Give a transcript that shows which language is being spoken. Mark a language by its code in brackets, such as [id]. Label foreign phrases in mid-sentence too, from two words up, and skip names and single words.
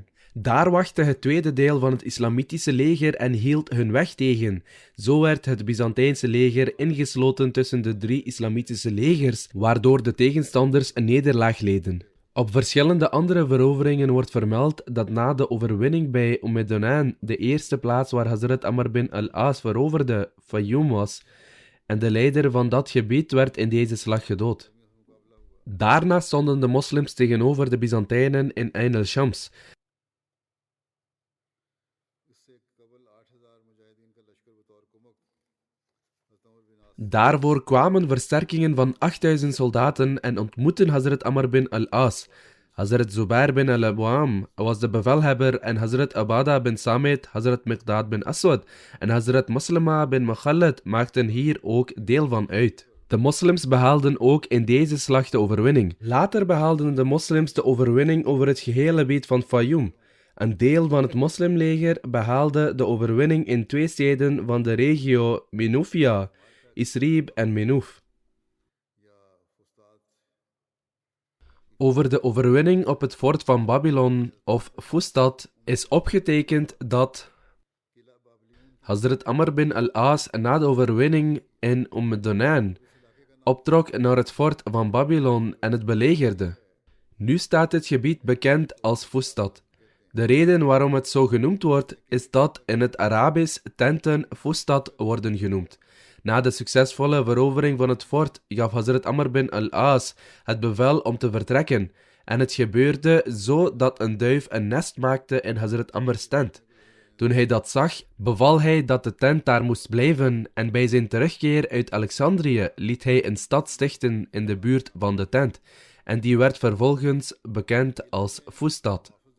[nl] Daar wachtte het tweede deel van het islamitische leger en hield hun weg tegen. Zo werd het Byzantijnse leger ingesloten tussen de 3 islamitische legers, waardoor de tegenstanders een nederlaag leden. Op verschillende andere veroveringen wordt vermeld dat na de overwinning bij Donain de eerste plaats waar Hazrat Amr bin al-As veroverde, Fayoum was, en de leider van dat gebied werd in deze slag gedood. Daarna stonden de moslims tegenover de Byzantijnen in Ain al-Shams. Daarvoor kwamen versterkingen van 8000 soldaten en ontmoetten Hazrat Amr bin al-As. Hazrat Zubair bin al-Awam was de bevelhebber en Hazrat Abada bin Samit, Hazrat Miqdad bin Aswad en Hazrat Maslama bin Mukhallad maakten hier ook deel van uit. De moslims behaalden ook in deze slag de overwinning. Later behaalden de moslims de overwinning over het gehele gebied van Fayoum. Een deel van het moslimleger behaalde de overwinning in 2 steden van de regio Minufia, Isrib en Menouf. Over de overwinning op het fort van Babylon of Fustat is opgetekend dat Hazrat Amr bin al-As na de overwinning in Donain optrok naar het fort van Babylon en het belegerde. Nu staat het gebied bekend als Fustat. De reden waarom het zo genoemd wordt, is dat in het Arabisch tenten Fustat worden genoemd. Na de succesvolle verovering van het fort gaf Hazrat Amr bin al-As het bevel om te vertrekken en het gebeurde zo dat een duif een nest maakte in Hazrat Amr's tent. Toen hij dat zag, beval hij dat de tent daar moest blijven en bij zijn terugkeer uit Alexandrië liet hij een stad stichten in de buurt van de tent en die werd vervolgens bekend als Fustat.